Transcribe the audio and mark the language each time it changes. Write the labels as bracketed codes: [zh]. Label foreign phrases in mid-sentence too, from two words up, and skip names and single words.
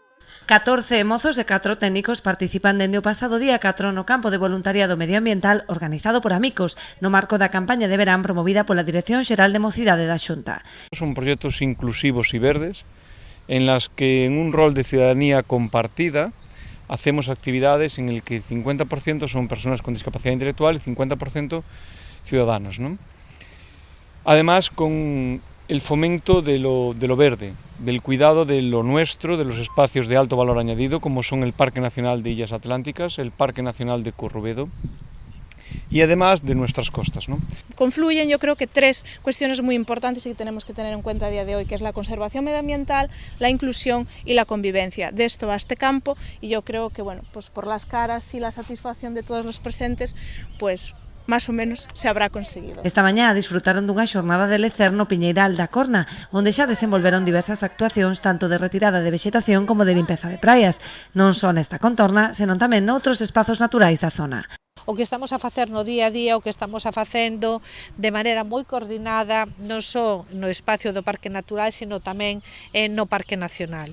[gl] 14 mozos e 4 técnicos participan dende o pasado día 4 no campo de voluntariado medioambiental organizado por Amicos no marco da campaña de verán promovida pola Dirección Xeral de Mocidade da Xunta. Son proxectos inclusivos e verdes [es] en las que en un rol de ciudadanía compartida hacemos actividades en el que 50% son personas con discapacidad intelectual y 50% ciudadanos, ¿no? Además, con el fomento de lo verde, del cuidado de lo nuestro, de los espacios de alto valor añadido, como son el Parque Nacional de Illas Atlánticas, el Parque Nacional de Corrubedo, y además de nuestras costas, ¿no? Confluyen, yo creo que tres cuestiones muy importantes y que tenemos que tener en cuenta a día de hoy, que es la conservación medioambiental, la inclusión y la convivencia. De esto va este campo y yo creo que, bueno, pues por las caras y la satisfacción de todos los presentes, pues más o menos se habrá conseguido. [gl] Esta mañá disfrutaron dunha xornada de lecer no Piñeiral da Corna, onde xa desenvolveron diversas actuacións tanto de retirada de vexetación como de limpeza de praias, non só nesta contorna, senón tamén noutros espazos naturais da zona. O que estamos a facer no día a día, o que estamos a facendo de maneira moi coordinada, non só no espacio do Parque Natural, sino tamén no Parque Nacional.